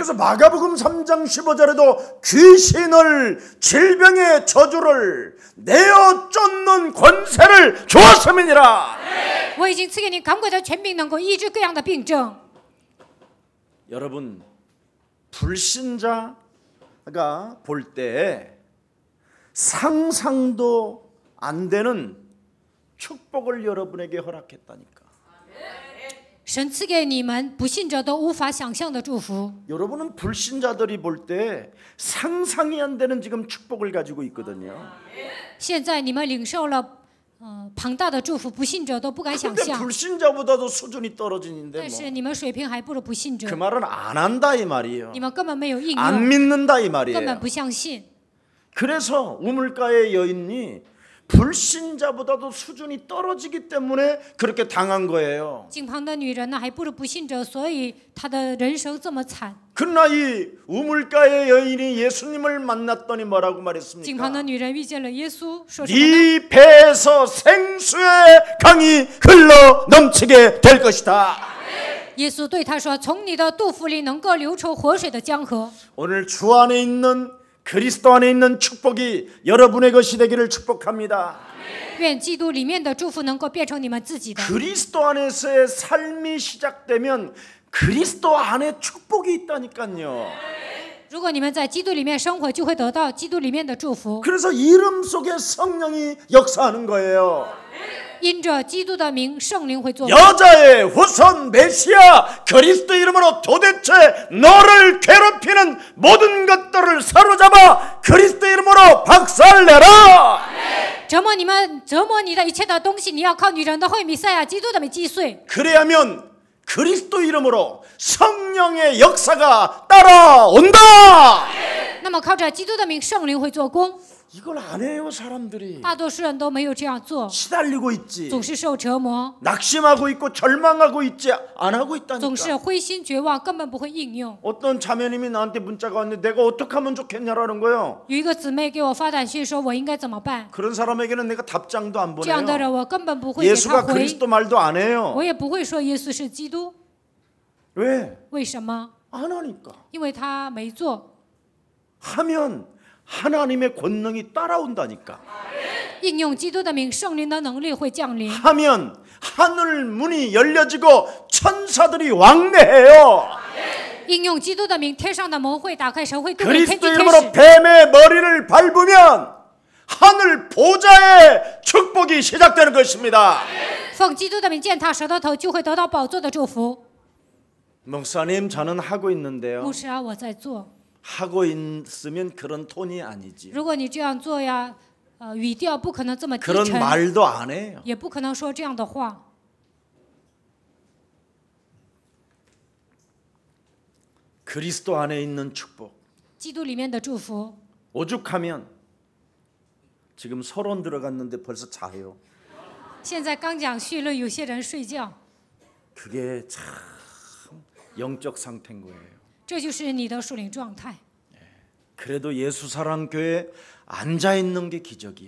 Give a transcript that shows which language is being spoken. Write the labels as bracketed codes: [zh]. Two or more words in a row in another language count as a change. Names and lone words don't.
[ko] 그래서 마가복음 3장 15절에도 귀신을 질병의 저주를 내어 쫓는 권세를 주었음이니라. [zh] 我已经赐给你赶鬼的权柄，能够医治各样的病症。 [ko] 여러분, 불신자가 볼 때 상상도 안 되는 축복을 여러분에게 허락했다니까. [zh] 神赐给你们不信者都无法想象的祝福。 [ko] 여러분은 불신자들이 볼 때 상상이 안 되는 지금 축복을 가지고 있거든요. [zh] 现在你们领受了庞大的祝福，不信者都不敢想 [ko] 근데 [zh] 象。 [ko] 불신자보다도 수준이 떨어지는데 [zh] 但是 [ko] 뭐. [zh] 你们水平还不如不信者 [ko] 그 ， 말은 안 한다 이 말이에요. [zh] 你们根本没有应 [ko] 안 [zh] 用， [ko] 믿는다 이 [zh] 根本 [ko] 말이에요. [zh] 不相信。 [ko] 그래서 우물가의 여인이 불신자보다도 수준이 떨어지기 때문에 그렇게 당한 거예요. [zh] 井旁的女人呢，还不如不信者，所以她的人生这么惨。 [ko] 그러나 이 우물가의 여인이 예수님을 만났더니 뭐라고 [zh] 井旁 [ko] 말했습니까? [zh] 的女人遇见了耶稣，说什么呢？ [ko] 네 배에서 생수의 강이 흘러 넘치게 될 것이다. [zh] 耶稣对她说：“从你的肚腹里能够流出活水的江河。” [ko] 오늘 주 안에 있는 그리스도 안에 있는 축복이 여러분의 것이 되기를 축복합니다. [zh] 愿基督里面的祝福能够变成你们自己的。 [ko] 그리스도 안에서의 삶이 시작되면 그리스도 안에 축복이 있다니까요. [zh] 如果你们在基督里面生活，就会得到基督里面的祝福。 [ko] 그래서 이름 속에 성령이 역사하는 거예요. [zh] 因着基督的名，圣灵会作工。 [ko] 여자의 후손 메시아 그리스도 이름으로 도대체 너를 괴롭히는 모든 것들을 사로잡아 그리스도 이름으로 박살내라. [zh] 折磨你的一切的东西，你要靠女人的会弥赛亚基督的名击碎。 [ko] 그래야면 그리스도 이름으로 성령의 역사가 따라온다. [zh] 那么靠着基督的名，圣灵会做工。 [ko] 이걸 안 해요 사람들이. [zh] 大多数人都没有这样做， [ko] 시달리고 있지. [zh] 总是受折磨， [ko] 낙심하고 있고 절망하고 있지 안 하고 [zh] 总是 [ko] 있다니까. [zh] 灰心绝望，根本不会应用。 [ko] 어떤 자매님이 나한테 문자가 왔는데 내가 어떻게 하면 좋겠냐라는 거예요. [zh] 有一个姊妹给我发短信说：“我应该怎么办 [ko] 그런 사람에게는 내가 답장도 안 ？” [zh] 这样的 [ko] 보내요. [zh] 人，我根本不会给他 [ko] 예수가 [zh] 回， [ko] 그리스도 말도 안 해요. [zh] 我也不会说耶稣是基督。 [ko] 왜? [zh] 为什么？ [ko] 안 하니까. [zh] 因为他没做。 [ko] 하면 하나님의 권능이 따라온다니까. [zh] 应用基督的名，圣灵的能力会降临。 [ko] 하면 하늘 문이 열려지고 천사들이 왕래해요. [zh] 应用基督的名，天上的门会打开，神会渡给天 [ko] 그리스도 [zh] 地天 [ko] 이름으로 [zh] 使。 [ko] 뱀의 머리를 밟으면 하늘 보좌의 축복이 시작되는 것입니다. [zh] 奉基督的名践踏蛇的头，就会得到宝座的祝福。 [ko] 목사님 저는 하고 있는데요. [zh] 牧师啊，我在做。 [ko] 하고 있으면 그런 톤이 아니지. [zh] 如果你这样做呀，语调不可能这么低 [ko] 그런 [zh] 沉， [ko] 말도 안 해요. [zh] 也不可能说这样的话。 [ko] 그리스도 안에 있는 축복. [zh] 基督里面的祝福， [ko] 오죽하면 지금 서론 들어갔는데 벌써 자요. [zh] 现在刚讲绪论，有些人睡觉， [ko] 그게 참 영적 상태인 거예요. [zh] 这就是你的属灵状态。 [ko] 그래도 예수사랑교회에 앉아있는 게 기적이에요.